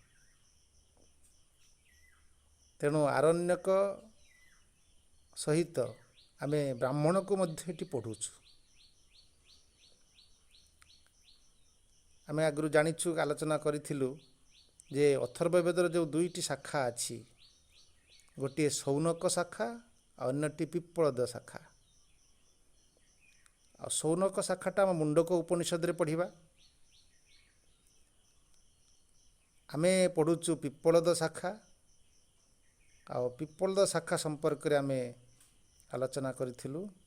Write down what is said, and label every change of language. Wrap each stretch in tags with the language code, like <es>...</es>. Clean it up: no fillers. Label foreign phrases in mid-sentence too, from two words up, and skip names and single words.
<or>ତେଣୁ ଆରଣ୍ୟକ ସହିତ ଆମେ ବ୍ରାହ୍ମଣ କୁ ମଧ୍ୟ ଏଟି ପଢ଼ୁଛୁ। ଆମେ ଆଗୁ ଜାଣିଛୁ ଆଲୋଚନା କରିଥିଲୁ ଯେ ଅଥର୍ବବେଦର ଯୋ ଦୁଇଟି ଶାଖା ଅଛି, ଗୋଟେ ଶୌନକ ଶାଖା ଔର ଅନ୍ୟଟି ପିପ୍ପଳଦ ଶାଖା। ଆ ଶୌନକ ଶାଖାଟା ହମ ମୁଣ୍ଡକ ଉପନିଷଦ ରେ ପଢ଼ିବା। ଆମେ ପଢ଼ୁଛୁ ପିପ୍ପଳଦ ଶାଖା ଆ ପିପ୍ପଳଦ ଶାଖା ସମ୍ପର୍କ ରେ ଆମେ ଆଲୋଚନା କରିଥିଲୁ।</or>